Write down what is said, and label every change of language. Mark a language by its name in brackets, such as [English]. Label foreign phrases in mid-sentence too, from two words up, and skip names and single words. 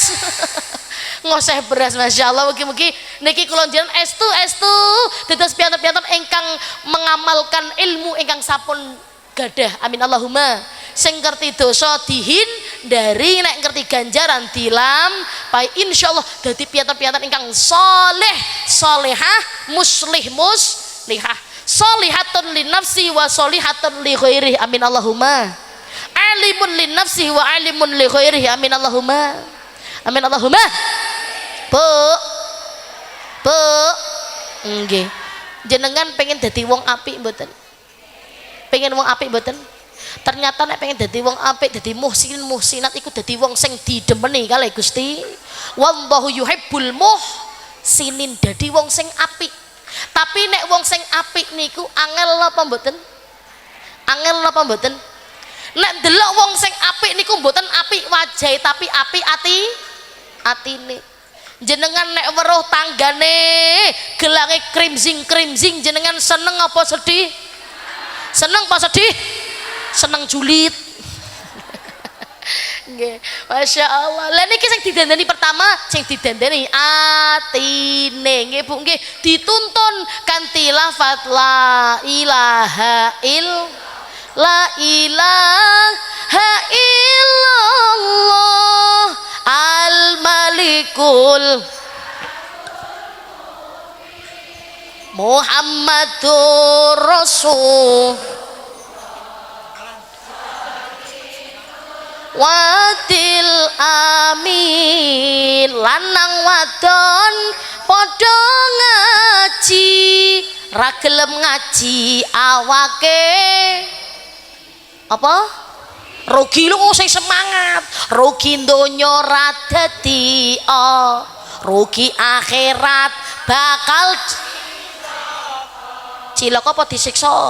[Javanese] Ngoseh beras, [Arabic] ما شاء الله. [Javanese] Mugi-mugi niki kula njenengan estu dados piyantu-piyantu ingkang mengamalkan ilmu ingkang sampun gadah. [Arabic] آمين اللهم. [Javanese] Sing ngerti dosa dihindari, nek ngerti ganjaran dilampahi, insyaallah dadi piyantu-piyantu ingkang saleh, salehah, muslihah, [Arabic] صالحة للنفس وصالحة لغيره. آمين اللهم. عالم للنفس وعالم لغيره. آمين اللهم آمين اللهم. [Javanese] Bu nggih, jenengan pengen dadi wong apik mboten? Pengen wong apik mboten? Ternyata nek pengen dadi wong apik, dadi [Arabic] محسن محسنات [Javanese] iku dadi wong sing didemeni kalih Gusti. [Arabic] والله يحب المحسنين, [Javanese] dadi wong sing apik. Tapi nek wong sing apik niku angel napa mboten? Angel napa mboten? Nek delok wong sing apik niku mboten apik wajahe, tapi apik atine. Jenengan nek weruh tanggane gelange krimzing jenengan seneng apa sedih? Seneng apa sedih? Seneng julid. Nggih, [Arabic] ما شاء الله. [Javanese] Lah niki sing didandani pertama, sing didandani atine nggih Bu nggih, dituntun kanthi lafaz [Arabic] لا إله إلا الله الملك محمد رسول وعد الأمين. [Javanese] Lanang wadon padha ngaji, ra gelem ngaji awake apa? Rugi lu sing semangat, rugi donya ra dadi rugi akhirat bakal cilaka apa disiksa?